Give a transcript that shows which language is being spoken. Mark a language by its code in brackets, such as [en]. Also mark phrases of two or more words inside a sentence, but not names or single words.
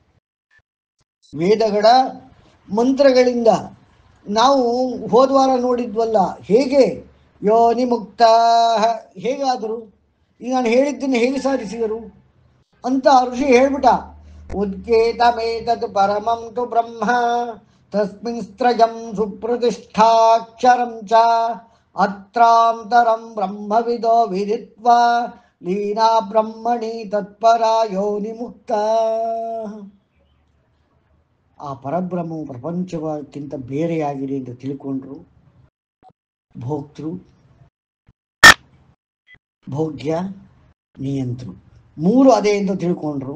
[kn] ವೇದಗಳ ಮಂತ್ರಗಳಿಂದ ನಾವು ಹೋದ್ವಾರ ನೋಡಿದ್ವಲ್ಲ, ಹೇಗೆ ಯೋನಿ ಮುಕ್ತ ಹೇಗಾದರು, ಈಗ ನಾನು ಹೇಳಿದ್ದನ್ನು ಹೇಗೆ ಸಾಧಿಸಿದರು ಅಂತ ಋಷಿ ಹೇಳ್ಬಿಟ್ಟ. [sa] ಉದ್ಗೇತಮೇತತ್ ಪರಮಂ ತು ಬ್ರಹ್ಮ ತಸ್ಮಿನ್ ಸ್ತ್ರಜಂ ಸುಪ್ರತಿಷ್ಠಾಕ್ಷರಂ ಚ ಅತ್ರಾಂತರಂ ಬ್ರಹ್ಮವಿದೋ ವಿದಿತ್ವಾ ಲೀನಾ ಬ್ರಹ್ಮಣಿ ತತ್ಪರ ಯೋನಿ ಮುಕ್ತ. [kn] ಆ ಪರಬ್ರಹ್ಮವು ಪ್ರಪಂಚಕ್ಕಿಂತ ಬೇರೆಯಾಗಿದೆ ಅಂತ ತಿಳ್ಕೊಂಡ್ರು. ಭೋಕ್ತೃ, ಭೋಗ್ಯ, ನಿಯಂತೃ ಮೂರು ಅದೇ ಅಂತ ತಿಳ್ಕೊಂಡ್ರು.